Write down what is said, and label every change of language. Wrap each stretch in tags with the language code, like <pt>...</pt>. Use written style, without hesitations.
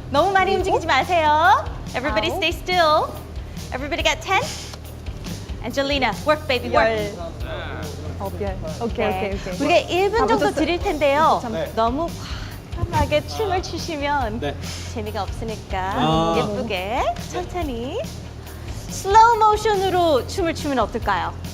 <ko>너무 많이 움직이지 마세요.</ko> <en>Everybody</en> <ko>아홉.</ko> <en>stay still. Everybody got 10? Angelina, work baby, work.</en> <ko>별. 오케이, 네. 오케이, 오케이. 우리가 1분 정도 붙었어요. 드릴 텐데요. 네. 너무 과감하게 춤을 추시면 네. 재미가 없으니까 아. 예쁘게 천천히 슬로우 모션으로 춤을 추면 어떨까요?</ko>